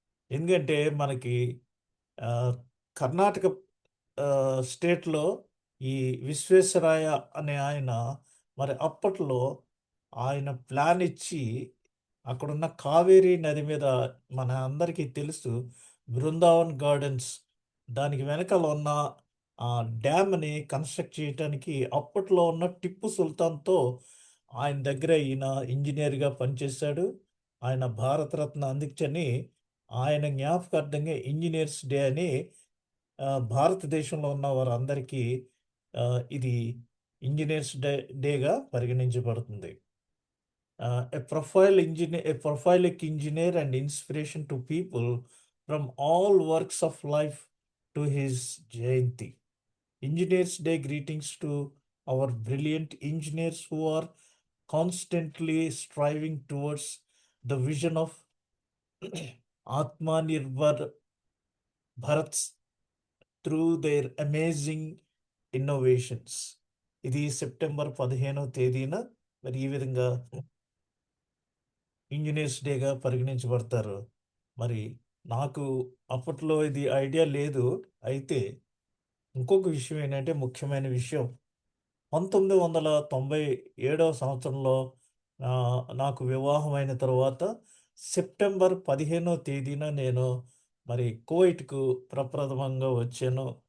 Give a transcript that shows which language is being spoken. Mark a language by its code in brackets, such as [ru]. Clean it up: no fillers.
[te] ఎందుకంటే మనకి ఆహ్, కర్ణాటక స్టేట్‌లో ఈ విశ్వేశ్వరాయ అనే ఆయన మరి అప్పట్లో ఆయన ప్లాన్ ఇచ్చి అక్కడున్న కావేరీ నది మీద మన అందరికీ తెలుసు బృందావన్ గార్డెన్స్ దానికి వెనకాల ఉన్న డ్యామ్‌ని కన్‌స్ట్రక్ట్ చేయటానికి అప్పట్లో ఉన్న టిప్పు సుల్తాన్‌తో ఆయన దగ్గర ఈయన ఇంజినీర్‌గా పనిచేశాడు. ఆయన భారతరత్న అందించని ఆయన జ్ఞాపకార్థంగా ఇంజినీర్స్ డే అని భారతదేశంలో ఉన్న వారందరికీ ఇది ఇంజినీర్స్ డేగా పరిగణించబడుతుంది. [en] A prolific engineer and inspiration to people from all works of life to his Jayanti. Engineers Day greetings to our brilliant engineers who are constantly striving towards the vision of Atmanirbhar Bharat through their amazing innovations. [te] ఇది September 15వ తేదీన మరి ఈ విధంగా engineers డేగా పరిగణించబడతారు. మరి నాకు అప్పట్లో ఇది ఐడియా లేదు. అయితే ఇంకొక విషయం ఏంటంటే ముఖ్యమైన విషయం 1997వ సంవత్సరంలో నాకు వివాహమైన తర్వాత సెప్టెంబర్ 15వ తేదీన నేను మరి కువైట్‌కు ప్రప్రథమంగా వచ్చాను.